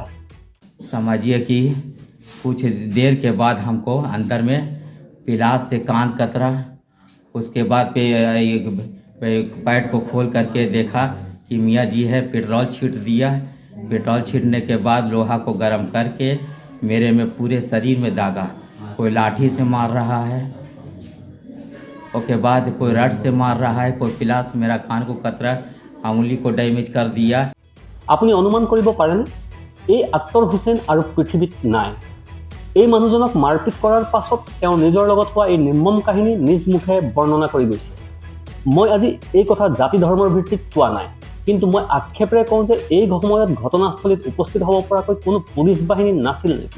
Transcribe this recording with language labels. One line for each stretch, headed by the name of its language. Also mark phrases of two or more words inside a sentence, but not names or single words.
Hindi: समझिए कि कुछ देर के बाद हमको अंदर में पिलास से कान कतरा, उसके बाद पैट को खोल करके देखा कि मियाँ जी है, पेट्रोल छींट दिया। पेट्रोल छींटने के बाद लोहा को गर्म करके मेरे में पूरे शरीर में दागा। कोई लाठी से मार रहा है, उसके बाद कोई रड से मार रहा है, कोई पिलास मेरा कान को कतरा, उंगली को डैमेज कर दिया।
Assamese: আপুনি অনুমান কৰিব পাৰেনে এই আক্তৰ হুছেইন আৰু পৃথিৱীত নাই? এই মানুহজনক মাৰপিট কৰাৰ পাছত তেওঁ নিজৰ লগত হোৱা এই নিৰ্মম কাহিনী নিজ মুখে বৰ্ণনা কৰি গৈছে। মই আজি এই কথা জাতি ধৰ্মৰ ভিত্তিত কোৱা নাই, কিন্তু মই আক্ষেপেৰে কওঁ যে এই সময়ত ঘটনাস্থলীত উপস্থিত হ'ব পৰাকৈ কোনো পুলিচ বাহিনী নাছিল নেকি?